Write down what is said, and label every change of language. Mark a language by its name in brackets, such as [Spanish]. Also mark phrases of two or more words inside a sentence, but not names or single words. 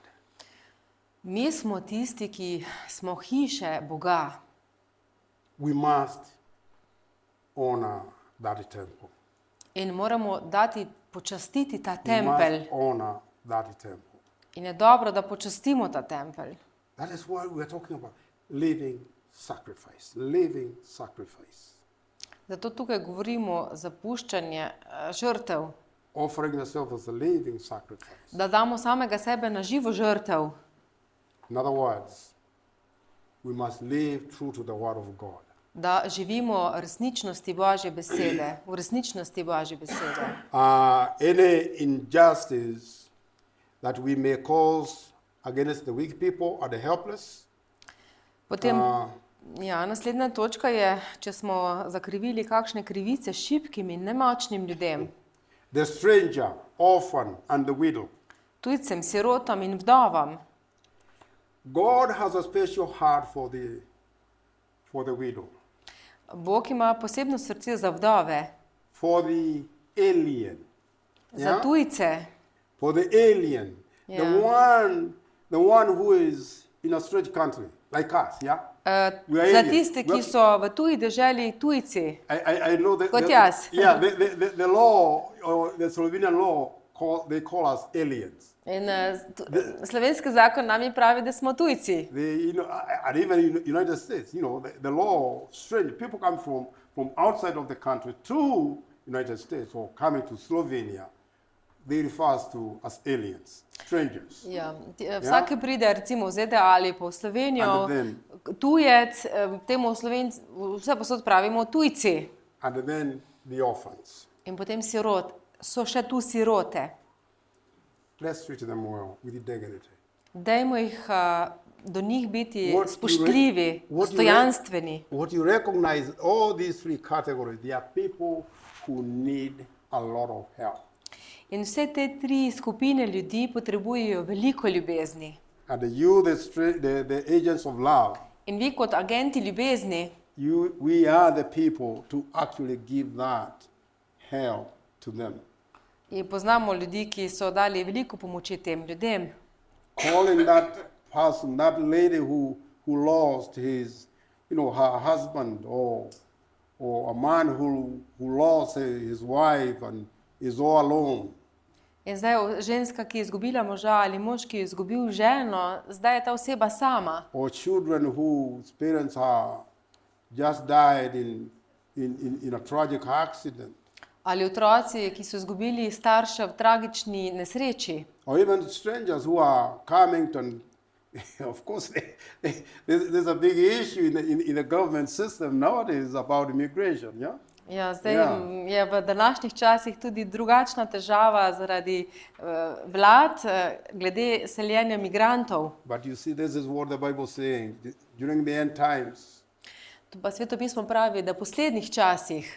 [Slovenian] mi smo tisti, ki smo hiše Boga. [English] We must honor that temple. [Slovenian] In moramo počastiti ta [English] We [Slovenian] tempelj. [English] must honor that temple. [Slovenian] In je dobro, da počastimo ta tempelj. [English] That is why we are talking about living sacrifice. Living sacrifice. [Slovenian] Zato tukaj govorimo zapuščanje žrtev, [English] offering yourself as a living sacrifice. [Slovenian] da damo samega sebe na živo žrtev. [English] In other words, we must live true to the Word of God. [Slovenian] Da živimo resničnosti Božje besede, v resničnosti Božje besede. [English] Any injustice that we may cause against the weak people or the helpless, [Slovenian] Potem, naslednja točka je, če smo zakrivili kakšne krivice šibkim in nemočnim ljudem, [English] the stranger, orphan, and the widow. [Slovenian] tujcem, sirotam in vdovam. [English] God has a special heart for the widow, [Slovenian] Bog ima posebno srce za vdove, [English] for the alien, [Slovenian] za tujce, [English] for the alien, the one who is in a strange country, like us, yeah? We are [Slovenian] za [English] aliens. [Slovenian] tiste, ki so v tuji deželi tujci. [English] I know that. [Slovenian] Kot jaz. [English] Yeah, the law, or the Slovenian law, they call us aliens. [Slovenian] In slovenski zakon nam pravi, da smo tujci. [English] And even in the United States, the law, strange people come from outside of the country to United States or coming to Slovenia, they refer us to as aliens, strangers. [Slovenian] Ja, vsak, ki pride recimo v ZDA ali pa v Slovenijo, [English] And then- [Slovenian] tujec, temu Slovenci vse posod pravimo tujci. [English] And then the orphans. [Slovenian] In potem so še tu sirote. [English] Let's treat them well with dignity. [Slovenian] Dajmo do njih biti [English] What you [Slovenian] spoštljivi, [English] what you [Slovenian] dostojanstveni. [English] What you recognize, all these three categories, they are people who need a lot of help. [Slovenian] In vse te tri skupine ljudi potrebujejo veliko ljubezni. [English] And you, the agents of love, [Slovenian] In vi kot agenti ljubezni, [English] we are the people to actually give that help to them. [Slovenian] in poznamo ljudi, ki so dali veliko pomoči tem ljudem. [English] Calling that person, that lady who lost her husband, or a man who lost his wife and is all alone. [Slovenian] In zdaj ženska, ki je izgubila moža, ali mož, ki je izgubil ženo, zdaj je ta oseba sama. [English] Or children whose parents are just died in a tragic accident. [Slovenian] Ali otroci, ki so izgubili starše v tragični nesreči. [English] Or even strangers who are coming to, of course, there's a big issue in the government system nowadays about immigration, yeah? [Slovenian] Ja, zdaj Ja. je v današnjih časih tudi drugačna težava zaradi vlad glede seljenja migrantov. [English] But you see, this is what the Bible is saying. During the end times, [Slovenian] To pa Sveto pismo pravi, da v poslednjih časih,